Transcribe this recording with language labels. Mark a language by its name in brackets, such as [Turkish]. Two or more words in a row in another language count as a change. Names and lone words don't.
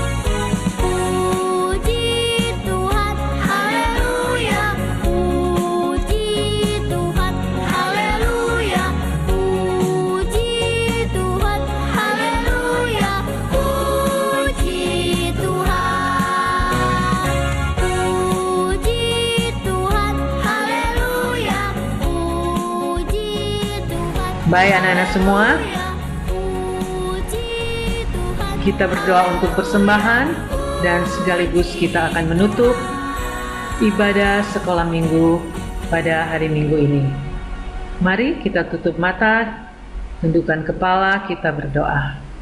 [Indonesian] Puji Tuhan, haleluya, puji Tuhan, haleluya, puji Tuhan, haleluya, puji Tuhan. Puji Tuhan, haleluya, puji Tuhan. Baik anak-anak semua, Puji Tuhan. kita berdoa untuk persembahan dan sekaligus kita akan menutup ibadah sekolah minggu pada hari Minggu ini. Mari kita tutup mata, tundukkan kepala, kita berdoa.